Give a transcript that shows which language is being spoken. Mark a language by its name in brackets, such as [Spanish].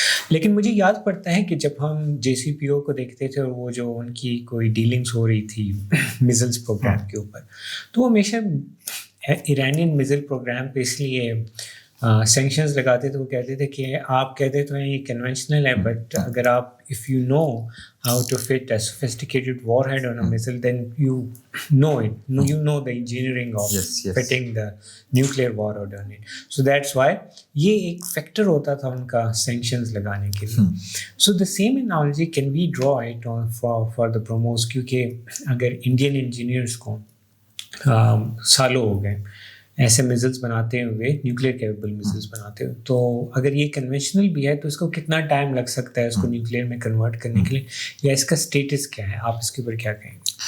[Urdu] لیکن مجھے یاد پڑتا ہے کہ جب ہم JCPO کو دیکھتے تھے اور وہ جو ان کی کوئی ڈیلنگس ہو رہی تھی میزلس پروگرام کے اوپر, تو وہ ہمیشہ ایرانین میزل پروگرام پہ اس لیے سینکشنز لگاتے تھے. وہ کہتے تھے کہ آپ کہتے تو ہیں یہ کنونشنل ہے, بٹ اگر آپ [English] if you know how to fit a sophisticated warhead on a missile, then you know it. You know the engineering of fitting the nuclear warhead on it. So that's why [Urdu] یہ ایک factor ہوتا تھا ان کا sanctions لگانے کے لیے. [English] So the same analogy can we draw it on for the BrahMos, [Urdu] کیونکہ اگر انڈین انجینئرس کو سالوں ہو گئے ایسے میزلس بناتے ہوئے, نیوکلیئر کیپیبل میزلس بناتے ہوئے, تو اگر یہ کنونشنل بھی ہے تو اس کو کتنا ٹائم لگ سکتا ہے اس کو نیوکلیئر میں کنورٹ کرنے کے لیے, یا اس کا اسٹیٹس کیا ہے؟ آپ اس کے اوپر کیا کہیں گے؟